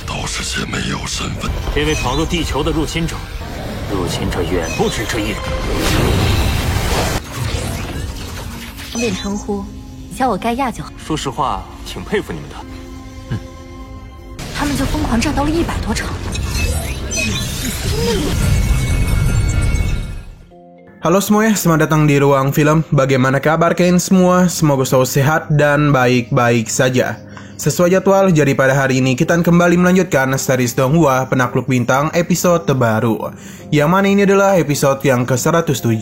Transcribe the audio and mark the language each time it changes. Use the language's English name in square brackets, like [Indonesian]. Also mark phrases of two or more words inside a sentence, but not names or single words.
[Chinese] 是些没有身份。这位闯入地球的入侵者，入侵者远不止这一人。方便称呼，叫我盖亚就好。说实话，挺佩服你们的。他们就疯狂战斗了100多场。 [Indonesian] Halo semuanya, selamat datang di Ruang Film. Bagaimana kabar kalian semua? Semoga selalu sehat dan baik-baik saja. Sesuai jadwal, jadi pada hari ini kita kembali melanjutkan series Donghua Penakluk Bintang episode terbaru, yang mana ini adalah episode yang ke-107.